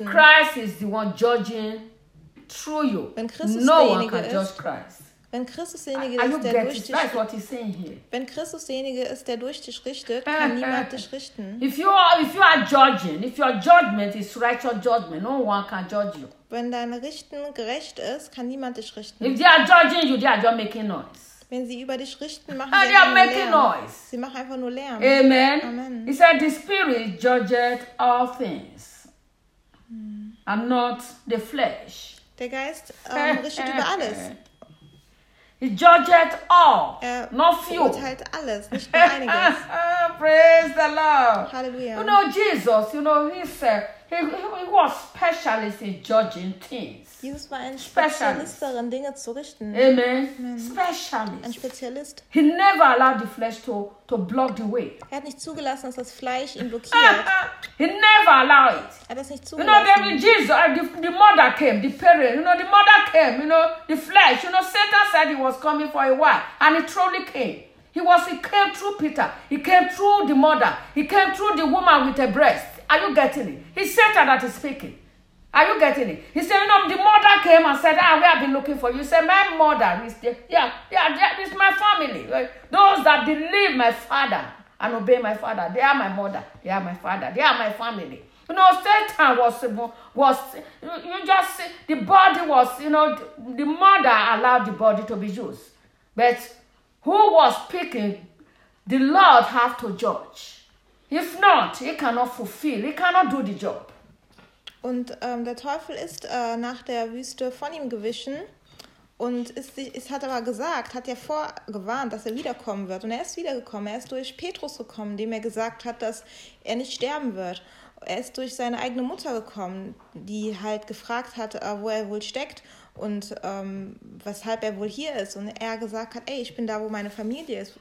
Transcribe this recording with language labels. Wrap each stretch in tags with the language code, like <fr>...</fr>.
<en>If Christ is the one judging through you, no one can judge Christ.</en> <de>Wenn Christus derjenige ist, der durch dich richtet, kann niemand dich richten.</de> <en>If your judgment is righteous judgment, no one can judge you.</en> <de>Wenn dein Richten gerecht ist, kann niemand dich richten.</de> <en>If they are judging you, they are just making noise.</en> <de>Wenn sie über dich richten, machen sie einfach nur Lärm.</de> <en>Noise.</en> <de>Sie machen einfach nur Lärm.</de> <en>Amen. Amen. He said, the spirit judges all things, and not the flesh.</en> <de>Der Geist richtet über alles.</de> <en>He judges all, not few.</en> <de>Er urteilt alles, nicht nur einiges.</de> <en>Praise the Lord. Hallelujah. You know, Jesus, you know, he was specialist in judging things.</en> <de>Jesus war ein Spezialist darin, Dinge zu richten.</de> <en>Amen. Amen. Specialist.</en> <de>Ein Spezialist.</de> <en>He never allowed the flesh to block the way.</en> <de>Er hat nicht zugelassen, dass das Fleisch ihn blockiert.</de> <en>He never allowed it.</en> <de>Er hat es nicht zugelassen.</de> <en>You know, then Jesus, the mother came, the parent, you know, the mother came, you know, the flesh. You know, Satan said he was coming for a while, and he truly came. He came through Peter. He came through the mother. He came through the woman with a breast. Are you getting it? It's Satan that is speaking. Are you getting it? He said, you know, the mother came and said, ah, we have been looking for you. He said, my mother is there. Yeah, it's my family. Those that believe my father and obey my father, they are my mother. They are my father. They are my family. You know, Satan was you just, the body was, you know, the mother allowed the body to be used. But who was speaking, the Lord have to judge. If not, he cannot fulfill, he cannot do the job.</en> <de>Und der Teufel ist nach der Wüste von ihm gewichen und hat vorgewarnt, dass er wiedergekommen wird. Und er ist wiedergekommen, er ist durch Petrus gekommen, dem er gesagt hat, dass er nicht sterben wird. Er ist durch seine eigene Mutter gekommen, die halt gefragt hat, wo er wohl steckt und weshalb er wohl hier ist. Und er gesagt hat, ey, ich bin da, wo meine Familie ist.</de>